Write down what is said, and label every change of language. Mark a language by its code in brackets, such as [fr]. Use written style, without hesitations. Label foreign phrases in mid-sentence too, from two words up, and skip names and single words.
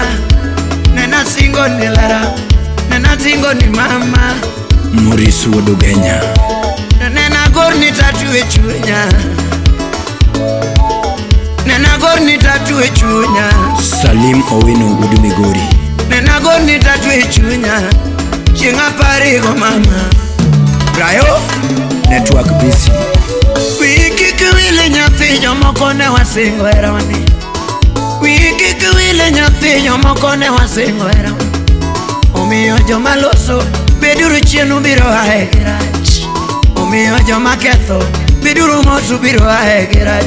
[luo] Nena singo ni lara. Nena singo ni mama. Maurice Wodogenya Nena gorni tatu e chunya. Nena gorni tatu e chunya. Salim Owino Udumigori Nena gorni tatu e chunya. Chinga parigo mama. Brayo [en] Network busy [luo] wiki kwile nyathi jomoko ne wasingo era wani. Wiki kwile nyathi jomoko ne wasingo era wani. Omiyo joma loso beduru chienu biro ae girach. Omiyo joma ketho beduru mosu biro ae girach.